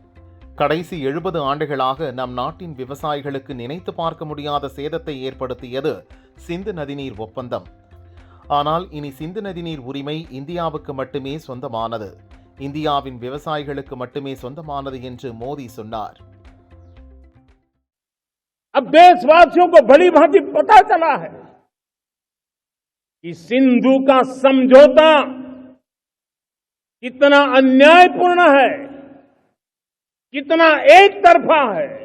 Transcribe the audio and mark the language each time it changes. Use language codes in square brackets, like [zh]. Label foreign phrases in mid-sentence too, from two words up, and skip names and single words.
[ta] கடைசி 70 ஆண்டுகளாக நம் நாட்டின் விவசாயிகளுக்கு நினைத்து பார்க்க முடியாத சேதத்தை ஏற்படுத்தியது சிந்து நதிநீர் ஒப்பந்தம். ஆனால் இனி சிந்து நதிநீர் உரிமை இந்தியாவுக்கு மட்டுமே சொந்தமானது, இந்தியாவின் விவசாயிகளுக்கு மட்டுமே சொந்தமானது என்று மோடி சொன்னார். [hi] अब देशवासियों को भली भांति पता चला है कि सिंधु का समझौता कितना अन्यायपूर्ण है, कितना एक तरफा है.